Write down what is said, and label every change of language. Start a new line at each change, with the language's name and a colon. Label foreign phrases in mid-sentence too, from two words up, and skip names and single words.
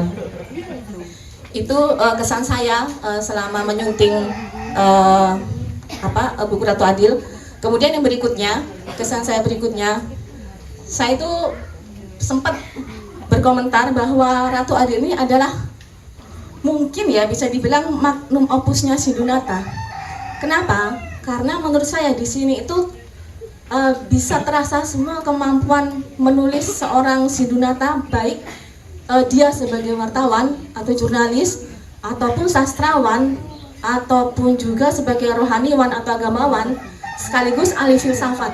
Indonesian: Itu kesan saya selama menyunting buku Ratu Adil. Kemudian yang berikutnya, kesan saya berikutnya, saya itu sempat berkomentar bahwa Ratu Adil ini adalah mungkin ya bisa dibilang
Latin: magnum opusnya
Indonesian: Sindunata. Kenapa? Karena menurut saya di sini itu bisa terasa semua kemampuan menulis seorang Sindunata, baik dia sebagai wartawan atau jurnalis, ataupun sastrawan, ataupun juga sebagai rohaniwan atau agamawan, sekaligus ahli filsafat.